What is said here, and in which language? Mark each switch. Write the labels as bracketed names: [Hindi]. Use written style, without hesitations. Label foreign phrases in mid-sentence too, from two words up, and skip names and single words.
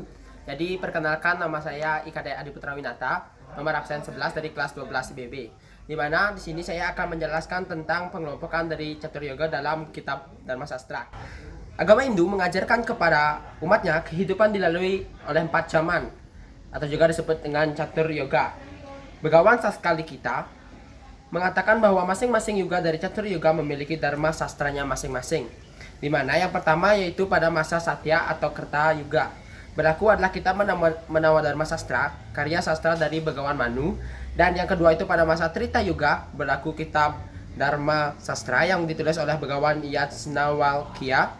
[Indonesian] Jadi perkenalkan, nama saya Ikade Adi Putra Winata, nomor absen 11 dari kelas 12 IBB. Di mana di sini saya akan menjelaskan tentang pengelompokan dari catur yoga dalam kitab Dharma Sastra. Agama Hindu mengajarkan kepada umatnya kehidupan dilalui oleh 4 zaman, atau juga disebut dengan catur yoga. Begawan Saskali kita mengatakan bahwa masing-masing yuga dari catur yoga memiliki dharma sastranya masing-masing. Di mana yang pertama yaitu pada masa Satya atau Kerta Yuga. Berlaku adalah kitab Menawa Dharma Sastra, karya sastra dari Begawan Manu. Dan yang kedua itu pada masa Trita Yuga, berlaku kitab Dharma Sastra yang ditulis oleh Begawan Yajnavalkya.